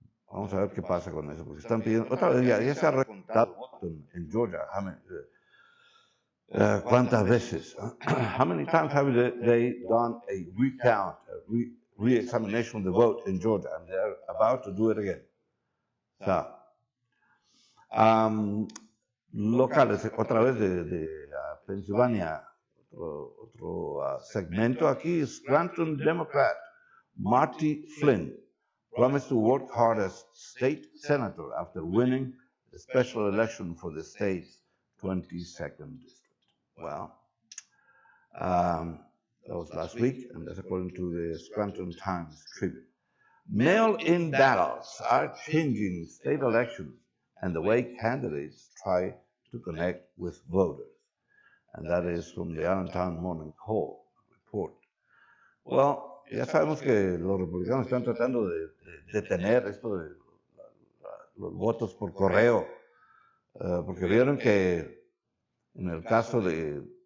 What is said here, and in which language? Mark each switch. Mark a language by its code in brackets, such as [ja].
[es] Vamos a ver qué pasa con eso, porque están pidiendo, otra vez ya se ha recontado en Georgia. ¿Cuántas veces? [en] How many times have they done a recount, re-examination of the vote in Georgia, and they're about to do it again? [es] O sea, locales, otra vez de Pensilvania, otro segmento aquí, [en] Scranton Democrat Marty Flynn promised to work hard as state senator after winning the special election for the state's 22nd district. Well, that was last week, and that's according to the Scranton Times Tribune. Mail-in ballots are changing state elections and the way candidates try to connect with voters. And that is from the Allentown Morning Call report. [es] Well, ya sabemos que los republicanos están tratando de detener esto de los votos por correo, porque vieron que en el caso de